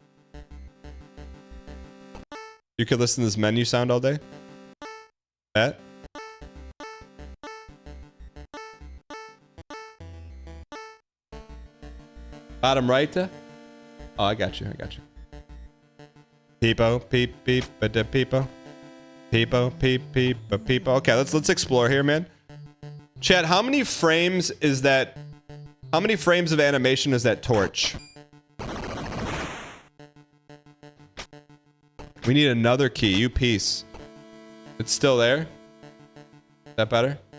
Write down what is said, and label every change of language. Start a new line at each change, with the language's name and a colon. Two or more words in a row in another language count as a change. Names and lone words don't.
English: You could listen to this menu sound all day? That? Bottom right? Oh, I got you. I got you. Peepo, peep, peep, ba-da, peepo. Peepo, peep, peep, ba-peepo. Okay, let's explore here, man. Chat, how many frames is that? How many frames of animation is that torch? We need another key. You piece. It's still there? Is that better?